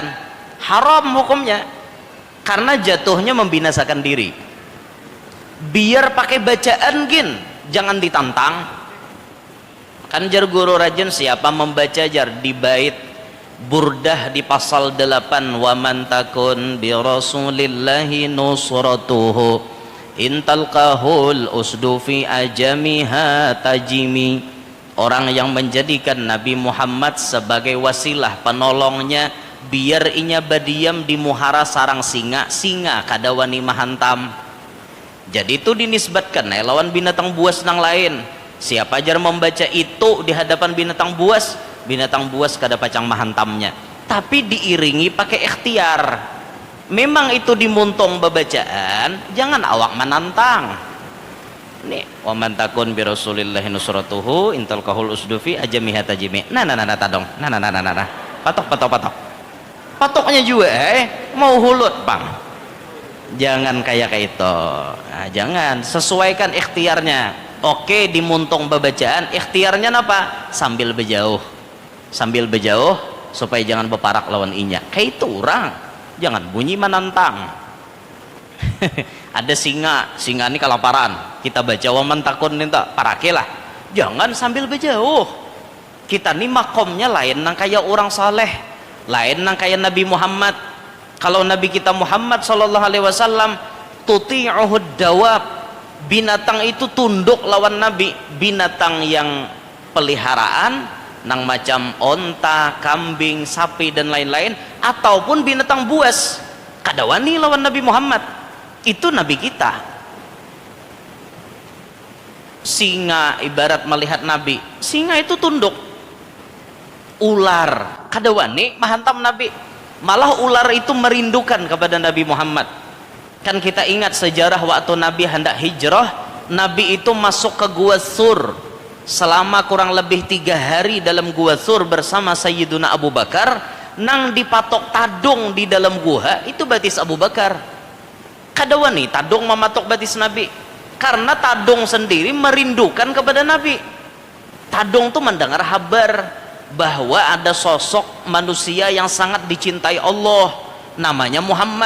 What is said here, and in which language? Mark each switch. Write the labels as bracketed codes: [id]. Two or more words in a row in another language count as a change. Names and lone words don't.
[bjn] Haram hukumnya karena jatuhnya membinasakan diri. Biar pakai bacaan gin, jangan ditantang. Kan jar guru rajin siapa membaca jar di bait Burdah di pasal 8, [ar] ومن تكن برسول الله نصرته إن تلقه الأسد في آجامها تجم. [bjn] Orang yang menjadikan Nabi Muhammad sebagai wasilah penolongnya, biar inya badiam di muhara sarang singa, singa kada wani mahantam. Jadi itu dinisbatkan lawan binatang buas nang lain. Siapa jar membaca itu di hadapan binatang buas kada pacang mahantamnya, tapi diiringi pakai ikhtiar. Memang itu dimuntung bebacaan, jangan awak menantang. Nih, [ar] ومن تكن برسول الله نصرته إن تلقه الأسد في آجامها تجم. [bjn] Nah tadong. Patok. Patoknya juga mau hulut, Bang. Jangan kayak itu. Nah, jangan, sesuaikan ikhtiarnya. Oke, dimuntung bebacaan, ikhtiarnya apa? Sambil berjauh supaya jangan beparak lawan inya. Kayak itu orang. Jangan bunyi menantang. Ada singa ini kelaparan, kita baca [ar] ومن تكن [bjn] minta parakelah, jangan sambil berjauh. Kita nih makomnya lain nang kayak orang saleh, lain nang kayak Nabi Muhammad. Kalau Nabi kita Muhammad [ar] صلى الله عليه وسلم تطيعه الدواب, [bjn] binatang itu tunduk lawan Nabi. Binatang yang peliharaan nang macam onta, kambing, sapi dan lain-lain, ataupun binatang buas, kada wani lawan Nabi Muhammad. Itu Nabi kita. Singa ibarat melihat Nabi, singa itu tunduk. Ular kada wani mahantam Nabi, malah ular itu merindukan kepada Nabi Muhammad. Kan kita ingat sejarah waktu Nabi hendak hijrah, Nabi itu masuk ke Gua Sur selama kurang lebih 3 hari dalam Gua Sur bersama Sayyiduna Abu Bakar. nang dipatok tadung di dalam guha itu batis Abu Bakar. Kadawani tadung mematok batis Nabi karena tadung sendiri merindukan kepada Nabi. Tadung tuh mendengar kabar bahwa ada sosok manusia yang sangat dicintai Allah namanya Muhammad.